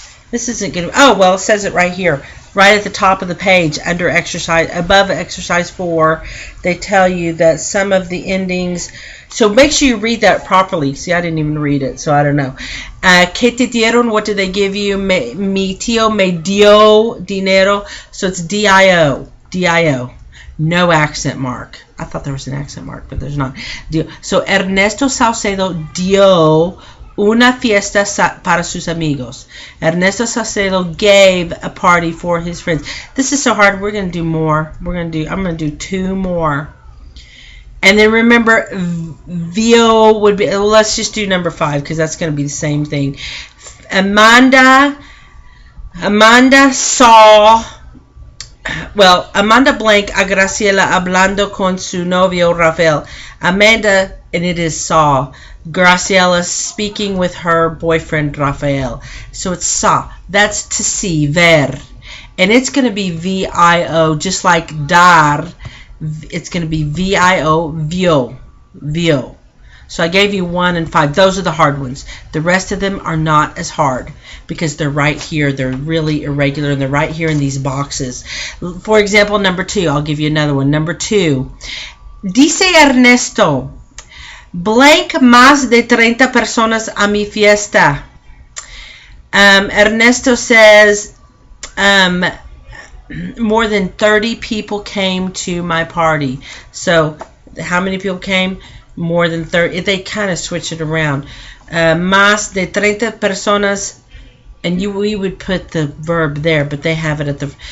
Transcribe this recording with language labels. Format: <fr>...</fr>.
<en>This isn't good. Oh, well, it says it right here. Right at the top of the page under exercise, above exercise 4, they tell you that some of the endings So make sure you read that properly. See, I didn't even read it, so I don't know.</en> <es>¿Qué te dieron?</es> <en>What did they give you?</en> <es>Mi tío me dio dinero.</es> <en>So it's D-I-O. D-I-O. No accent mark. I thought there was an accent mark, but there's not.</en> <es>So Ernesto Salcedo dio una fiesta para sus amigos.</es> <en>Ernesto Salcedo gave a party for his friends. This is so hard. We're going to do more. I'm going to do 2 more. And then remember, vio would be, well, let's just do number 5 because that's going to be the same thing. Amanda saw, well, Amanda blank</en> <es>a Graciela hablando con su novio Rafael.</es> <en>Amanda, and it is saw, Graciela speaking with her boyfriend Rafael. So it's saw. That's to see, ver. And it's going to be V-I-O, just like dar. It's going to be V-I-O, vio, vio. So I gave you 1 and 5. Those are the hard ones. The rest of them are not as hard because they're right here. They're really irregular, and they're right here in these boxes. For example, number 2. I'll give you another one. Number 2.</en> <es>Dice Ernesto, blank más de 30 personas a mi fiesta.</es> <en>Ernesto says, more than 30 people came to my party. So how many people came? More than 30. They kind of switch it around.</en> <es>Más de 30 personas,</es> <en>and we would put the verb there, but they have it at the.</en>